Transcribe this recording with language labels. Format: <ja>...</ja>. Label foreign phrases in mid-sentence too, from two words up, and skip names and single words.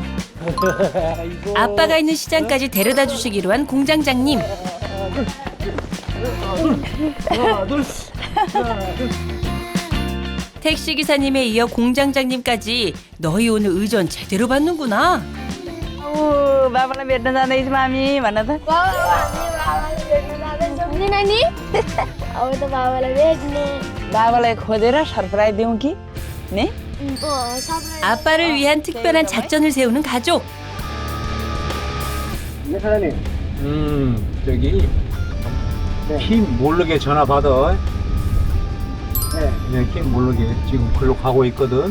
<ko>아빠가 있는 시장까지 데려다 주시기로 한 공장장님. 택시기사님에 이어 공장장님까지 너희 오늘 의전 제대로 받는구나.</ko> <ne>बाबालाई भेट्न जाँदैछ मामी भन त बाबाले भेट्न जाँदैछ नि नानी अब त बाबालाई भेट्ने बाबालाई खोजेर सरप्राइज दिउँ कि नि</ne> <ko>아빠를 위한 특별한 작전을 세우는 가족. 네, 사장님. 저기 팀 모르게 전화 받아. 네, 팀 모르게 지금 글로 가고 있거든.</ko>